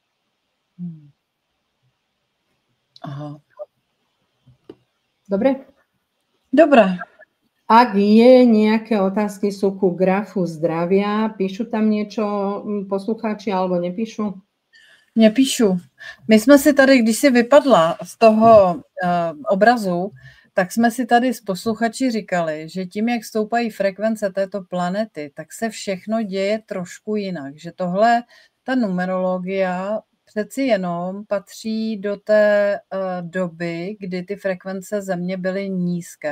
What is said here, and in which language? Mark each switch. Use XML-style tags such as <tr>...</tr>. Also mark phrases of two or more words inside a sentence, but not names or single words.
<sk>Aha. Dobre? Dobre. Ak je nejaké otázky sú ku grafu zdravia, píšu tam niečo poslucháči alebo nepíšu? Nepíšu.</sk> <cs>My jsme si tady, když si vypadla z toho obrazu, tak jsme si tady s posluchači říkali, že tím, jak stoupají frekvence této planety, tak se všechno děje trošku jinak. Že tohle, ta numerologia přeci jenom patří do té doby, kdy ty frekvence Země byly nízké.</cs>